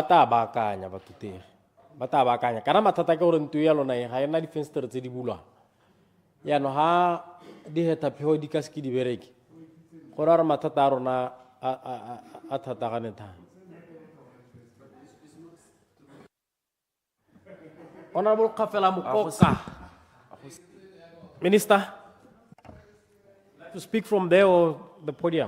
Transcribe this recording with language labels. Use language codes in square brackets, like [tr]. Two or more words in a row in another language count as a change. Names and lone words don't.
[tn] ta baakanya batutegi ba ta baakanya kana mathata ke gore ntuo ya lona ga ena difenstere tse di bulwang yaanong ga di hetaphego di ka seke di bereke go ra re mathata a rona a thatagane thata Honorable Kafela Mokoka. [en] Minister, to speak from there or the podium?